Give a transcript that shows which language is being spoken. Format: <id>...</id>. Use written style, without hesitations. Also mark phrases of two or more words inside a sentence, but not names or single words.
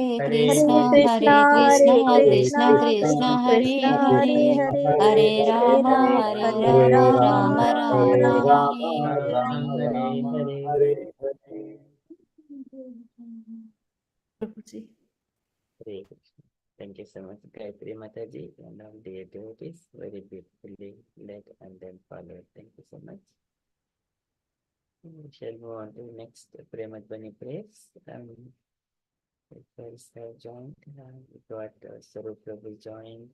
<sa>हरे कृष्णा कृष्ण कृष्णा कृष्ण कृष्ण कृष्ण हरे कृष्णा हरे हरे हरे हरे हरे राम राम हरे राम राम राम राम राम हरे हरे हरे</sa> <hi>प्रभु जी</hi> <sa>Hare Krishna.</sa> <en>Thank you so much, Gayatri Mataji, and all dear devotees, very beautifully led and then followed. Thank you so much. We shall move on to next Premadvani prayers. The prayers have joined. We got Swarup Prabhu joined.</en>